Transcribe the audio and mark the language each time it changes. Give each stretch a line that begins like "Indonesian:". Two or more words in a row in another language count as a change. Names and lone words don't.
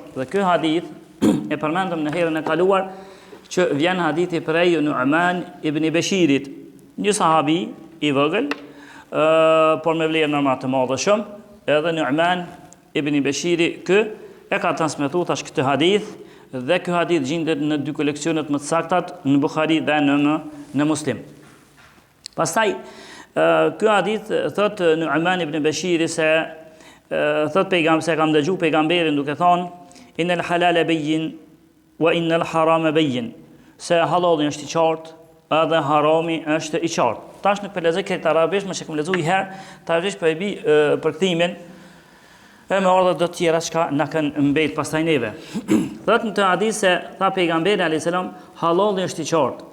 Albanian: Dhe ky hadith e përmendëm në herën e kaluar që vjen hadithi prej Nu'man ibn Bashirit, një sahabi i vogël, por me vlerë normal të madhe shumë, edhe Nu'man ibn Bashiri kë e ka transmetuar tash këtë hadith, dhe ky hadith gjendet në dy koleksionet më të saktat, në Buhari dhe në Muslim. Pastaj ky hadith thot Nu'man ibn Bashiri se thot pejgamberi, se kam dëgjuar pejgamberin duke thonë
Arabic: إن الحلال بين وإن الحرام بين,
Albanian: se halali është i qartë edhe harami është i qartë. Tash nuk po lexoj këtë arabisht, më shkëm lexoj herë, tash po e bi përkthimin e me ardha do të tjera që na kanë mbet pastaj neve. Thot në të hadith se tha pejgamberi
Arabic: عليه السلام,
Albanian: halali është i qartë.